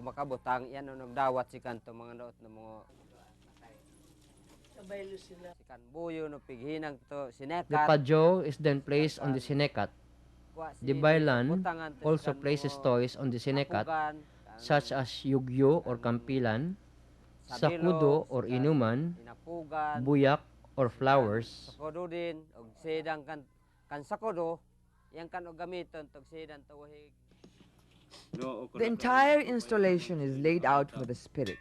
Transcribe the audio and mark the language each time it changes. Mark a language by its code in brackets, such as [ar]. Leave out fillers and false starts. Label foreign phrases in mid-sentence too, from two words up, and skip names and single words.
[en] The pajo is then placed on the sinekat. The bailan also places toys on the sinekat, such as yugyo or kampilan, sakudo or inuman, buyak or flowers, The entire installation is laid out for the spirits.